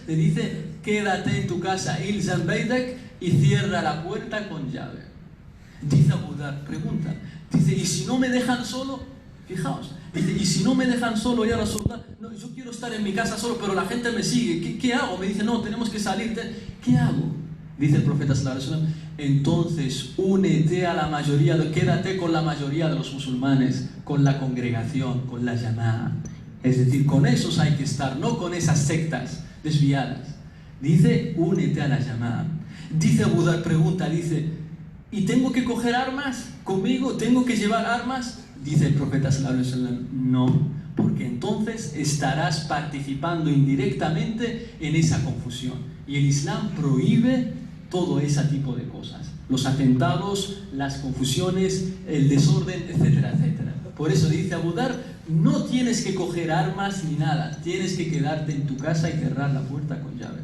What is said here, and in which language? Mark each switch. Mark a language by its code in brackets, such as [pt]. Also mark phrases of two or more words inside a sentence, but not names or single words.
[es] Le dice, quédate en tu casa, [ar] الزم بيتك, [es] y cierra la puerta con llave. Dice Abu Dhar, pregunta, dice, ¿y si no me dejan solo? Fijaos, dice, ¿y si no me dejan solo, [ar] يا رسول الله? [es] No, yo quiero estar en mi casa solo, pero la gente me sigue. ¿Qué hago? Me dice, no, tenemos que salir. ¿Qué hago? Dice el profeta [ar] صلى الله عليه وسلم, [es] entonces únete a la mayoría, quédate con la mayoría de los musulmanes, con la congregación, con la llamada. Es decir, con esos hay que estar, no con esas sectas desviadas. Dice, únete a la llamada. Dice Abu Dhar, pregunta, dice, ¿y tengo que coger armas conmigo? ¿Tengo que llevar armas? Dice el profeta [ar] صلى الله عليه وسلم, [es] no, porque entonces estarás participando indirectamente en esa confusión. Y el Islam prohíbe todo ese tipo de cosas. Los atentados, las confusiones, el desorden, etcétera, etcétera. Por eso dice Abu Dhar, no tienes que coger armas ni nada, tienes que quedarte en tu casa y cerrar la puerta con llave.